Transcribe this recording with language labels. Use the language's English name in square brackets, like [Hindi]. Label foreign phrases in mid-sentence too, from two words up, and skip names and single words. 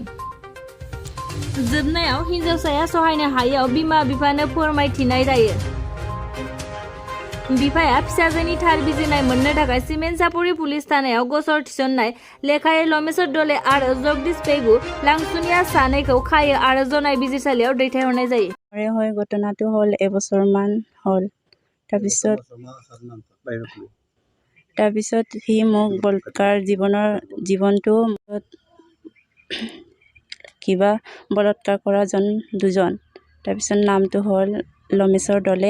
[Bodo] जोबनायाव हिन्जावसाया सहायनो हायैयाव बिमा बिफानो फोरमायथिनाय जायो। बिफाया फिसाजोनि थार बिजिरनाय मोननो थाखाय सिमेन्टजापुरि पुलिस थानायाव गसर थिसननाय लेखायै लमेश्वर दले आरो जगदीश पेगु लांसुनिया सानैखौ खायो आरो जनाय बिजिरसालियाव दैथायहरनाय जायो। [Assamese] হয় ঘটনাটো হ'ল এবছৰমান হ'ল। তাৰপিছত সি মোক বলৎকাৰ জীৱনটো কিবা বলৎকাৰ কৰা দুজন। তাৰপিছত নামটো হ'ল লমেশ্বৰ দলে।